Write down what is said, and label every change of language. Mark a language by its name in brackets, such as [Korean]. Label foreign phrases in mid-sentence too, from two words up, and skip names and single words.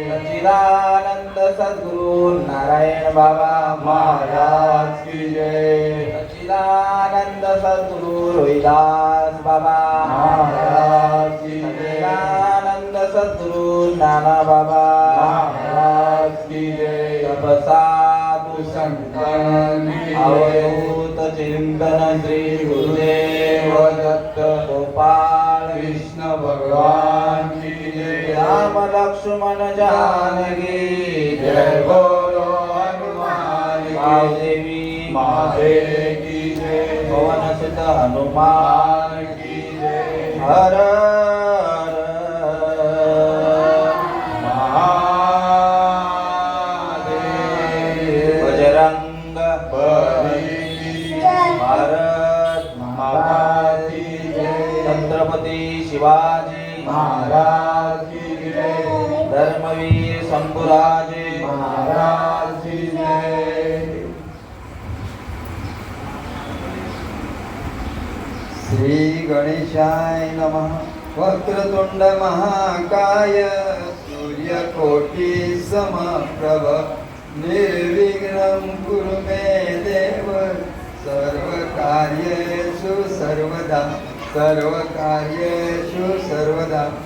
[Hindi] सच्चिदानंद सद्गुरु नारायण बाबा महाराज की जय, सच्चिदानंद सद्गुरु रोहिदास बाबा महाराज की जय, सच्चिदानंद सद्गुरु नाना बाबा महाराज की जय। तपसाधु संतन की जय, अवधूत चिंतन श्री गुरुदेव दत्त गोपाल कृष्ण भगवान की जय, राम लक्ष्मण जानकी जय बोलो हनुमान की, देवी महादेव की जय, पवन सुत हनुमान हनुमान की जय। हर महादेव बजरंग बली, भारत माता की जय, छत्रपती शिवाजी महाराज की जय, धर्मवीर शंभुराजे महाराज की जय। [Sanskrit] श्री गणेशाय नमः। वक्रतुंड महाकाय सूर्यकोटि समप्रभ निर्विघ्नं कुरु मे देव सर्वकार्येषु सर्वदा सर्वकार्येषु सर्वदा।